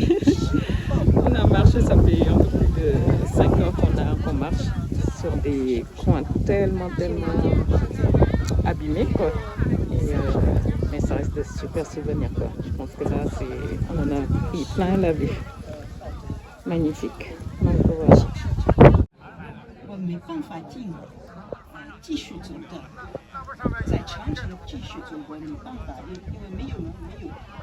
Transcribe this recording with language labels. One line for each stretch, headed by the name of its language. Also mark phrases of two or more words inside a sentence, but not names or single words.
French: On a marché, ça fait un peu plus de 5 heures qu'on marche sur des coins tellement abîmés, quoi. Et, mais ça reste de super souvenirs, quoi. Je pense que là, on en a pris plein la vue. Magnifique. Donc voilà.
Chinese: 我没办法进，继续走的，在长城继续走，我没办法，因为没有人，没有。